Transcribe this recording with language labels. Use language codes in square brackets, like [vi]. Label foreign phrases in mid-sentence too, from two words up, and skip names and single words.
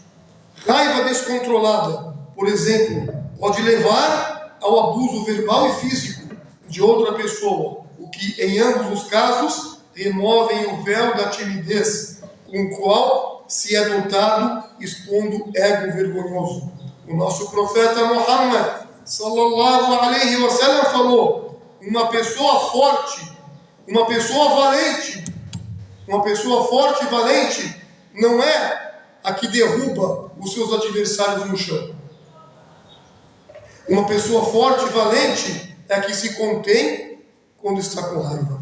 [pt] Raiva descontrolada, por exemplo, pode levar ao abuso verbal e físico de outra pessoa, o que em ambos os casos removem o véu da timidez com o qual se é dotado, expondo ego vergonhoso. O nosso profeta Muhammad [ar] صلى الله عليه وسلم [pt] falou: uma pessoa forte, uma pessoa valente, uma pessoa forte e valente não é a que derruba os seus adversários no chão. Uma pessoa forte e valente é a que se contém quando está com raiva.